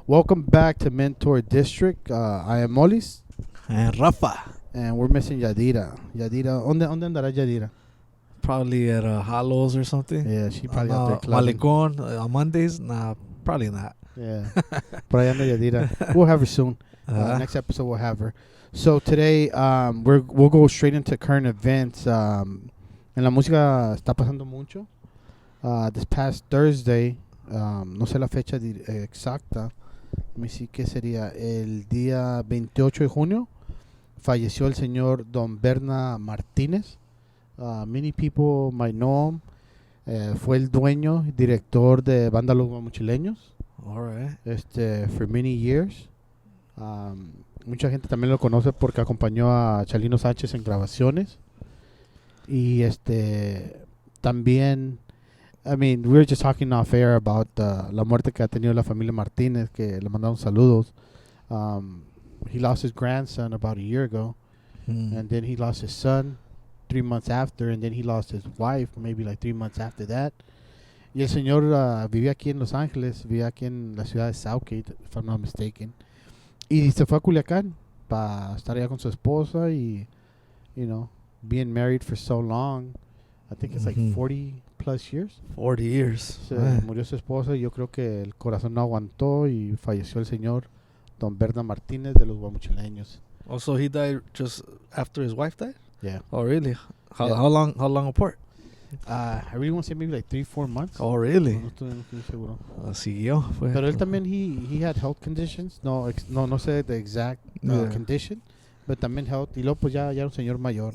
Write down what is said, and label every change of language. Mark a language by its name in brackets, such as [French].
[English] Welcome back to Mentour District. I am Molis, And Rafa. and we're missing Yadira. [Spanish] ¿Dónde andará Yadira? [English] Probably at Hollows or something. Yeah, she probably out there clubbing. Malecon on Mondays? Nah, probably not. Yeah, [Spanish] por ahí anda Yadira. [English] We'll have her soon. Next episode we'll have her. So today we'll go straight into current events. [Spanish] En la música está pasando mucho. [English] This past Thursday, [Spanish] no sé la fecha exacta. [English] Let me see, [Spanish] ¿qué sería? El día 28 de junio falleció el señor Don Berna Martínez. [English] Many people might know him. [Spanish] Fue el dueño y director de Banda Los Guamuchileños. [English] All right. For many years. [Spanish] Mucha gente también lo conoce porque acompañó a Chalino Sánchez en grabaciones. Y también, [English] I mean, we were just talking off air about [Spanish] la muerte que ha tenido la familia Martínez, que le mandamos saludos. [English] He lost his grandson about a year ago, and then he lost his son 3 months after, and then he lost his wife maybe like 3 months after that. [Spanish] Y el señor vivía aquí en Los Ángeles, vivía aquí en la ciudad de Southgate, [English] if I'm not mistaken. [Spanish] Y se fue a Culiacán para estar allá con su esposa y, [English] you know, being married for so long. I think it's like 40 plus years. 40 years. [Spanish] Se murió su esposa y yo creo que el corazón no aguantó y falleció el señor Don Berna Martínez de los Guamuchileños. [English] Also, he died just after his wife died? Yeah. Oh, really? How Yeah. How long apart? I really want to say maybe like 3-4 months. Oh, really? [Spanish] No estoy seguro. Siguió. Pero él también, [English] he had health conditions. [Spanish] No sé [English] the exact condition, but [Spanish] también health. Y luego pues ya un señor mayor.